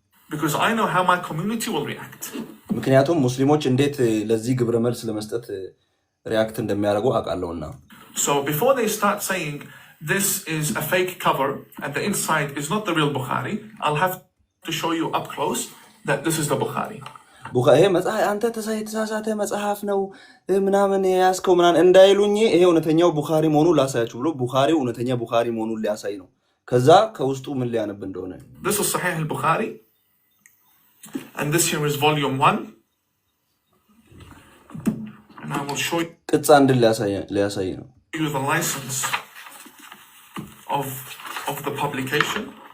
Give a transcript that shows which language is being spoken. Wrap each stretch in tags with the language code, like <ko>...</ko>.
<en>Because I know how my community will react.</en> <am>ምክንያቱም ሙስሊሞች እንዴት ለዚህ ግብረ መልስ ለመስጠት ሪያክት እንደሚያደርጉ አውቃለሁና።</am> <en>So before they start saying this is a fake cover and the inside is not the real Bukhari, I'll have to show you up close that this is the Bukhari.</en> <am>ይሄ መጽሐፍ አንተ የተሳሳተ መጽሐፍ ነው ምናምን ያስከው ምናምን እንዳይሉኝ ይሄ እውነተኛው ቡኻሪ መሆኑን ላሳያችሁ ብሎ ቡኻሪው እውነተኛ ቡኻሪ መሆኑን ሊያሳይ ነው። ከዛ ከውስጡ ምን ሊያነብ እንደሆነ</am> <en>This is Sahih al-Bukhari and this here is volume 1 and I will show</en> <am>ቅጽ አንድ ሊያሳይ ነው</am> <en>you the license of the publication</en>